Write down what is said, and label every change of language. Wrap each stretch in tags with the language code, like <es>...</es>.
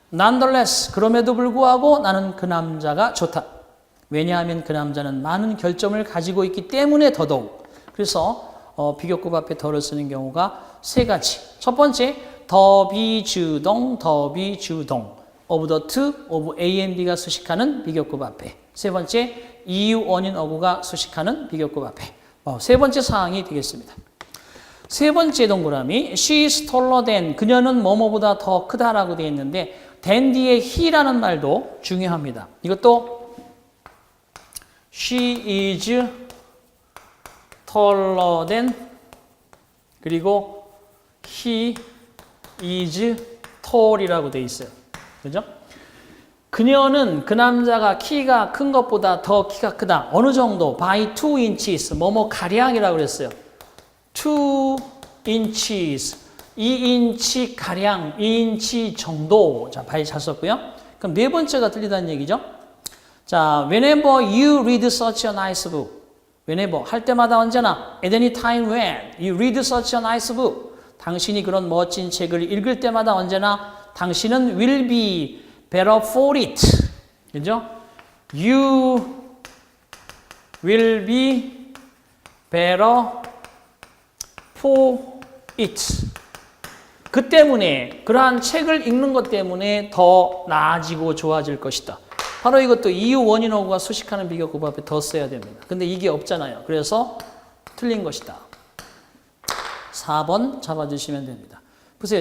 <en>Nonetheless,</en> <ko>그럼에도 불구하고 나는 그 남자가 좋다. 왜냐하면 그 남자는 많은 결점을 가지고 있기 때문에 더더욱. 그래서 비교급 앞에 더를 쓰는 경우가 세 가지. 첫 번째, 더 비주동, 더 비주동.</ko> <en>of the to, of A and B가 수식하는 비교급 앞에.</en> <ko>세 번째, 이유 원인 어구가 수식하는 비교급 앞에. 세 번째 사항이 되겠습니다. 세 번째 동그라미,</ko> <en>she is taller than,</en> <ko>그녀는 뭐뭐보다 더 크다라고 되어 있는데 than 뒤에 he라는 말도 중요합니다. 이것도</ko> <en>she is taller than,</en> <ko>그리고</ko> <en>he is tall</en> <ko>이라고 되어 있어요. 그죠? 그녀는 그 남자가 키가 큰 것보다 더 키가 크다. 어느 정도?</ko> <en>by 2 inches.</en> <ko>뭐뭐 가량이라고 그랬어요.</ko> <en>2 inches.</en> <ko>2인치 가량, 2인치 정도. 자, by 잘 썼고요. 그럼 네 번째가 틀리다는 얘기죠.</ko> <en>자, whenever you read such a nice book.</en> <ko>whenever, 할 때마다 언제나.</ko> <en>at any time when you read such a nice book.</en> <ko>당신이 그런 멋진 책을 읽을 때마다 언제나 당신은</ko> <en>will be better for it.</en> <ko>그죠?</ko> <en>You will be better for it.</en> <ko>그 때문에, 그러한 책을 읽는 것 때문에 더 나아지고 좋아질 것이다. 바로 이것도 이유 원인 어구가 수식하는 비교급 앞에 더 써야 됩니다. 근데 이게 없잖아요. 그래서 틀린 것이다. 4번 잡아주시면 됩니다. 보세요.</ko>